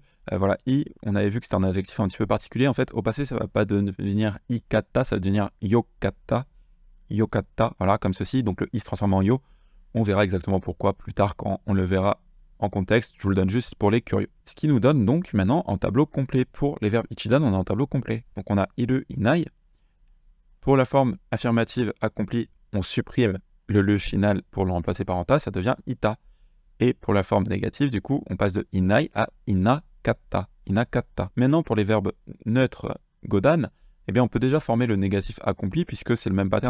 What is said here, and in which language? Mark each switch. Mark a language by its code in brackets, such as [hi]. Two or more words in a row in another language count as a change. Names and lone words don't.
[fr] Voilà, i, on avait vu que c'était un adjectif un petit peu particulier. En fait, au passé, ça ne va pas devenir ikatta, ça va devenir yokatta. Yokatta, voilà, comme ceci. Donc le i se transforme en yo. On verra exactement pourquoi plus tard quand on le verra en contexte, je vous le donne juste pour les curieux. Ce qui nous donne donc maintenant un tableau complet. Pour les verbes ichidan, on a un tableau complet. Donc on a iru, inai. Pour la forme affirmative accomplie, on supprime le final pour le remplacer par ta, ça devient ita. Et pour la forme négative, du coup, on passe de inai à inakatta. Inakatta. Maintenant, pour les verbes neutres godan, eh bien, on peut déjà former le négatif accompli puisque c'est le même pattern.